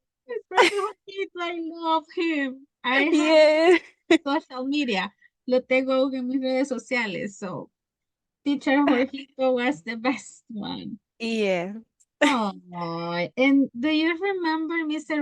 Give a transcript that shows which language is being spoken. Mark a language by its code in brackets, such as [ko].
[en] My brother Joaquito, I love him. I have yeah. social media. [es] Lo tengo en mis redes sociales. [en] So, teacher Jorgito was the best one. Yeah. Oh, and do you remember Mr.